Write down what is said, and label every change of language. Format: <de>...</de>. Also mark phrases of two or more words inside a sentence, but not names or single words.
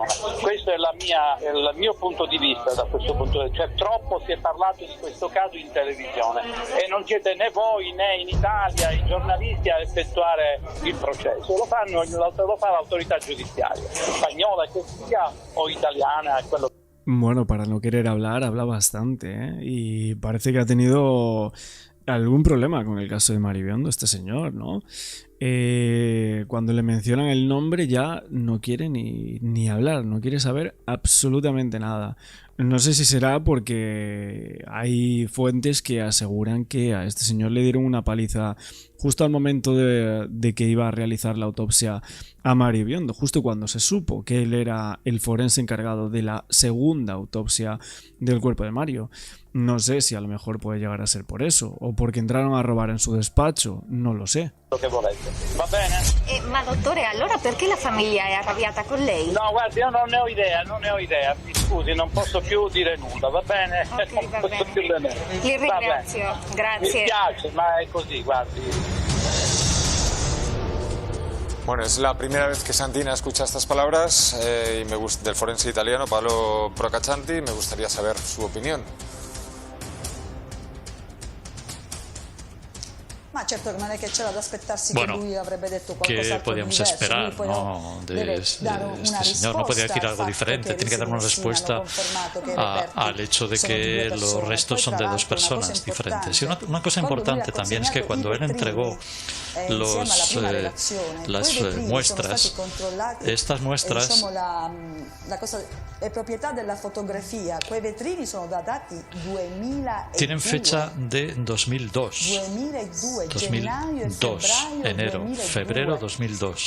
<it>Questo è il mio punto di vista da questo punto di vista. Cioè, troppo si è parlato di questo caso in televisione e non siete né voi né in Italia i giornalisti a effettuare il processo. Lo fa l'autorità giudiziaria, spagnola che sia o italiana, quello.</it> <es>Bueno, para no querer hablar, habla bastante, ¿eh? Y parece que ha tenido algún problema con el caso de Mario Biondo este señor, ¿no? Cuando le mencionan el nombre ya no quiere ni hablar, no quiere saber absolutamente nada. No sé si será porque hay fuentes que aseguran que a este señor le dieron una paliza justo al momento de que iba a realizar la autopsia a Mario Biondo, justo cuando se supo que él era el forense encargado de la segunda autopsia del cuerpo de Mario. No sé si a lo mejor puede llegar a ser por eso, o porque entraron a robar en su despacho, no lo sé.</es> <it>Che volete. Va bene? Ma dottore, allora perché la famiglia è arrabbiata con lei? No, guardi, io non ne ho idea. Mi scusi, non posso più dire nulla, va bene? Ok, va bene. Più bene. Li ringrazio, grazie. Mi spiace, ma è così, guardi.</it> <es>Bueno, es la primera vez que Santina escucha estas palabras del forense italiano Paolo Procaccianti. Me gustaría saber su opinión.</es> <it>Ma certo che non è che c'era da aspettarsi bueno, che lui avrebbe detto qualcosa</it> <es>¿qué podíamos esperar, ¿no? de este señor? No podía decir algo diferente, tiene que dar una respuesta al hecho de que los restos son de dos personas diferentes. Y una cosa importante también es que cuando él entregó las muestras, estas muestras tienen fecha de 2002, enero, febrero 2002.</es>